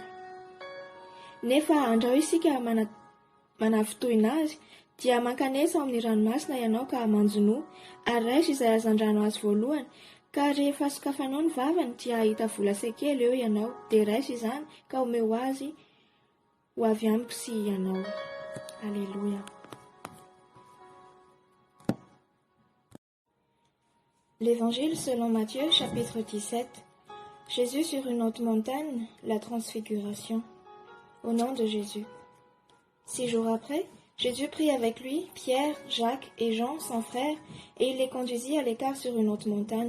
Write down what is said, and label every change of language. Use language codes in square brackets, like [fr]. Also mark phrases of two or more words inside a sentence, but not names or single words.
[mg] Nefa andrao isika manavitoina azy, dia mankanesa ao amin'ny ranomasina ianao ka manjono, ary raisy izay azandrano azy voalohany, Ka rehefa sokafanao ny vavany dia ahita vola sekely eo ianao, dia raisy izany ka omeo azy ho avy amiko sy ianao. [fr] Alléluia. L'Évangile selon Matthieu, chapitre 17. Jésus sur une haute montagne, la transfiguration. Au nom de Jésus. 6 jours après, Jésus prit avec lui Pierre, Jacques et Jean, son frère, et il les conduisit à l'écart sur une haute montagne.